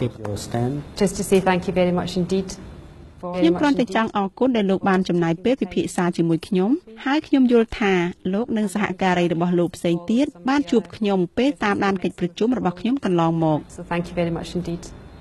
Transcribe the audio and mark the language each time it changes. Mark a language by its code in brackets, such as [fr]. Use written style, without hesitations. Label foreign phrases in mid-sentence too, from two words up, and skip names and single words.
[en] your stand? just to say thank you very much indeed. [km] ខ្ញុំគ្រាន់តែចង់អរគុណដែលលោកបានចំណាយពេលពិភាក្សាជាមួយខ្ញុំហើយខ្ញុំយល់ថាលោកនិងសហការីរបស់លោកផ្សេងទៀតបានជួបខ្ញុំពេលតាមដានកិច្ចប្រជុំរបស់ខ្ញុំកន្លងមក [en] So thank you very much indeed.